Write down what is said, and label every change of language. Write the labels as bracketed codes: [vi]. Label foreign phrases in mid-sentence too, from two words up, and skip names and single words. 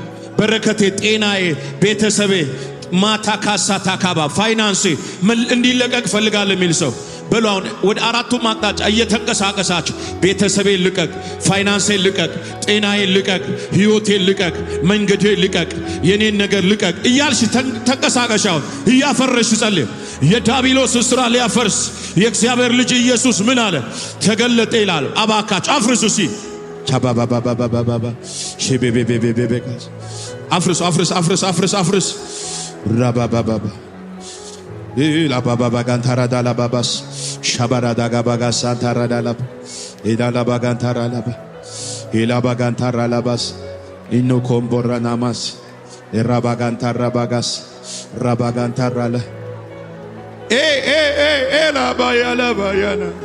[am] በረከቴ፣ ጤናዬ፣ ቤተሰቤ ማታ ካሳ ታካባ ፋይናንሴ እንዲለቀቅ እፈልጋለሁ የሚል ሰው በሉ። አሁን ወደ አራቱም አቅጣጫ እየተንቀሳቀሳችሁ ቤተሰቤን ልቀቅ፣ ፋይናንሴን ልቀቅ፣ ጤናዬን ልቀቅ፣ ሕይወቴን ልቀቅ፣ መንገዴን ልቀቅ፣ የኔን ነገር ልቀቅ እያልሽ ተንቀሳቀሻውን እያፈረሽ ጸልይ። የዳቢሎስ ስራ ሊያፈርስ የእግዚአብሔር ልጅ ኢየሱስ ምን አለ? ተገለጠ ይላል። አባካችሁ አፍርሱ ሲ ቻባባባባባባ ሼቤቤቤቤቤካስ አፍርስ አፍርስ አፍርስ አፍርስ አፍርስ ራባባባባ ኢላባባባ ጋንታራዳላ ባባስ ሻባራዳጋ ባጋስ አንታራዳላ ኢዳላባ ጋንታራላባ ኢላባ ጋንታራላባስ ኢኖ ኮምቦራናማስ ኢራባ ጋንታራባጋስ ራባ ጋንታራላ ኤላባያላባያና